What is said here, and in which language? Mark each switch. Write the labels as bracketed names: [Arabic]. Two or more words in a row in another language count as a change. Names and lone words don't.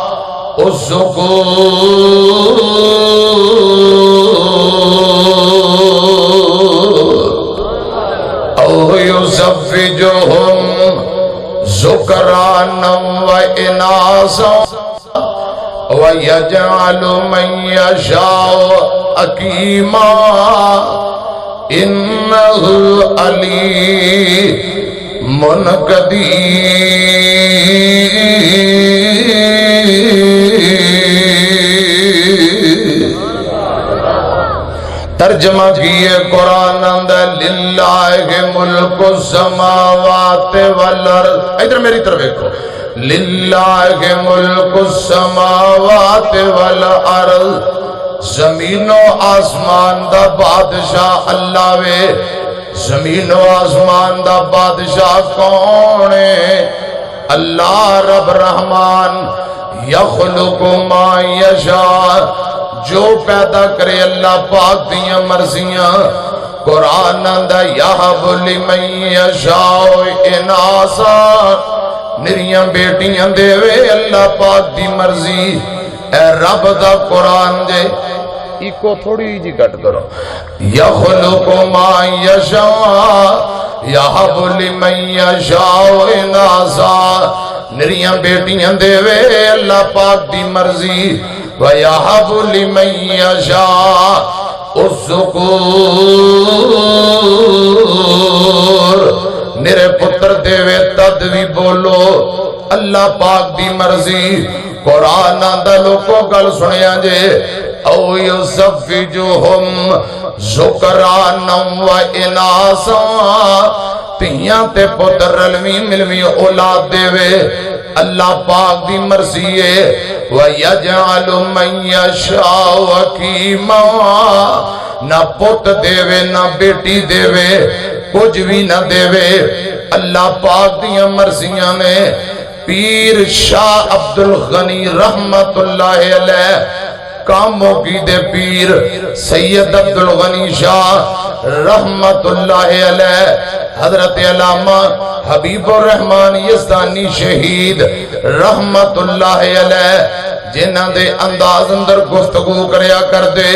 [Arabic] الذکور او یزوجہم ذکرانا واناثا وَيَجْعَلُ مَن يَشَاءُ عَقِيمًا إِنَّهُ عَلِيمٌ قدیر۔ [Punjabi] ترجمہ کیے قرآن اندر [Arabic] للہ ملک السماوات والارض، [Punjabi] ادھر میری طرف دیکھو، [Arabic] للہ ملک السماوات والارض، [Punjabi] زمین و آسمان دا بادشاہ اللہ وے۔ زمین و آسمان دا بادشاہ کون ہے؟ اللہ رب رحمان۔ [Arabic] یخلق ما یشاء، [Punjabi] جو پیدا کرے اللہ پاک دیاں مرضیاں۔ قرآن دا [Arabic] یہب لمن یشاء اناثا، [Punjabi] نریاں بیٹیاں دے وے اللہ پاک دی مرضی۔ اے رب دا قرآن دے ایکو تھوڑی جی گٹ کرو، [Arabic] یخلق ما یشاء یہب لمن یشاء اناثا، [Punjabi] نریاں بیٹیاں دے وے اللہ پاک دی مرضی۔ [Arabic] وَيَهَبُ لِمَن يَشَاءُ الذُّكُورَ، [Punjabi] میرے پتر دے وے تد بھی بولو اللہ پاک دی مرضی۔ قرآن دا لوگوں گل سنیا جے، [Arabic] او یزوجہم ذکرانا واناثا، [Punjabi] تیاں تے پتر رلوی ملوی اولاد دے وے اللہ پاک دی مرضی ہے۔ [Arabic] وَيَجْعَلُ مَن يَشَاءُ عَقِيمًا، [Punjabi] نہ پت دے وے نہ بیٹی دے وے، کچھ بھی نہ دے وے اللہ پاک دیاں مرضیاں نے۔ پیر شاہ عبدالغنی [Arabic] رحمت اللہ علیہ، [Punjabi] کاموں کی دے پیر سید عبدالغنی شاہ [Arabic] رحمت اللہ علیہ، [Punjabi] حضرت علامہ حبیب الرحمن یزدانی شہید [Arabic] رحمت اللہ علیہ، [Punjabi] جنہاں دے انداز اندر گفتگو کریا کر دے۔